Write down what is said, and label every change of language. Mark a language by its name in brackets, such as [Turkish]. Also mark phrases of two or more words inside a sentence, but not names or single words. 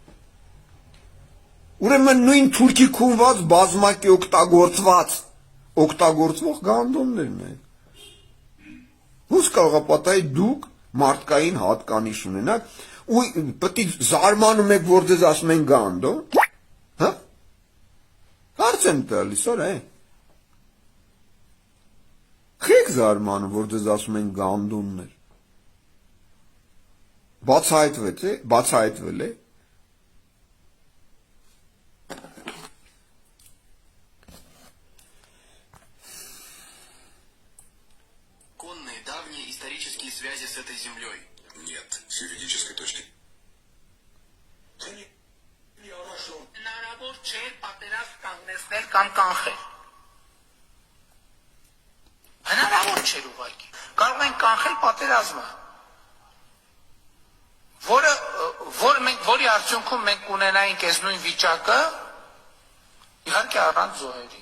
[Armenian] Ուրեմն նույն թուրքի քունված բազմակի օգտագործվող գանդոններն եք։ Ոնց կարող է պատահի դուք մարդկային հատկանիշ ունենաք ու պետք է զարմանում եք, որ ձեզ ասում են գանդոն, հա։ Հարց եմ տալիս, օր է։ Խեք զարմանում, որ ձեզ ասում են գանդոններ։ Բացահայտվել է։ [Russian] Давние исторические связи с этой землей? Нет, с юридической точки. [Armenian] Հնարավոր չէ պատերազմ կանգնեցնել կամ կանխել։ Հնարավոր չէր ուղղակի։ Կարող ենք կանխել պատերազմը, որի արդյունքում մենք ունենայինք այս նույն վիճակը, իհարկե առանց զոհերի։